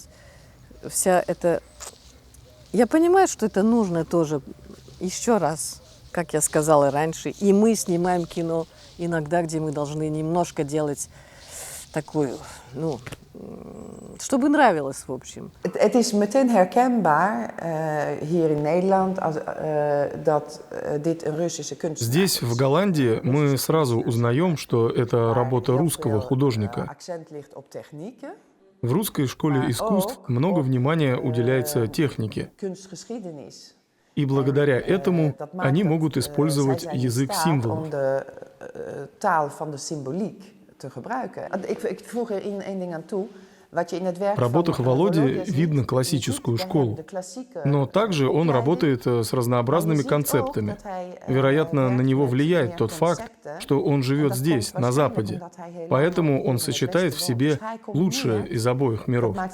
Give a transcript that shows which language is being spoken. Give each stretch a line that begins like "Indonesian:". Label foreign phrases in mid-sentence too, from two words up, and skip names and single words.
Russian: Вся эта... Я понимаю, что это нужно тоже, еще раз, как я сказала раньше, и мы снимаем кино, иногда, где мы должны немножко делать такую, ну, чтобы нравилось, в общем.
Dutch: Het is meteen herkenbaar hier in Nederland dat dit een Russische kunstenaar is.
Russian: Здесь, в Голландии, мы сразу узнаем, что это работа русского художника.
Dutch: Акцент ligt op technieken.
Russian: В русской школе искусств много внимания уделяется технике.
Dutch: Kunstgeschiedenis.
Russian: И благодаря этому они могут использовать язык символов.
Dutch: Om de taal van de symboliek te gebruiken. Ik voeg er één ding aan toe.
Russian: В работах Володи видно классическую школу, но также он работает с разнообразными концептами. Вероятно, на него влияет тот факт, что он живет здесь, на Западе. Поэтому он сочетает в себе лучшее из обоих миров.